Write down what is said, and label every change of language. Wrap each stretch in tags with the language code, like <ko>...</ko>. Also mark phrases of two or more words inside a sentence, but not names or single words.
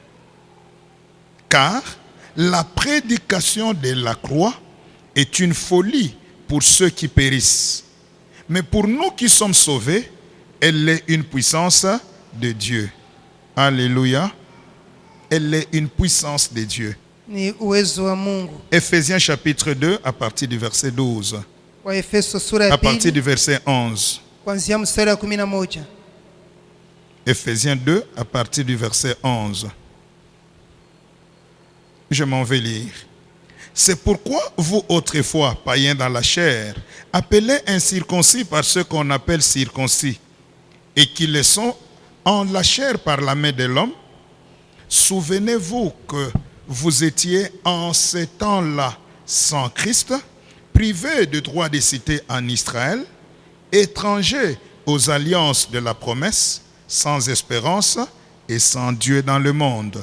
<fr>Car la prédication de la croix est une folie pour ceux qui périssent. Mais pour nous qui sommes sauvés, elle est une puissance de Dieu. Alléluia. Elle est une puissance de Dieu.</fr> <sw>Ni uwezo wa Mungu.</sw> <fr>Ephésiens chapitre 2 à partir du verset 12.</fr> <sw>Wa Efeso sura ya</sw> <fr>À partir</fr> <sw>pili</sw> <fr>du verset 11.</fr> <sw>kuanzia mstari wa 11.</sw> <fr>Ephésiens 2 à partir du verset 11. Je m'en vais lire. C'est pourquoi vous autrefois, païens dans la chair, appelés incirconcis par ceux qu'on appelle circoncis, et qui le sont en la chair par la main de l'homme, souvenez-vous que vous étiez en ces temps-là sans Christ, privés de droit de cité en Israël, étrangers aux alliances de la promesse, sans espérance et sans Dieu dans le monde.</fr>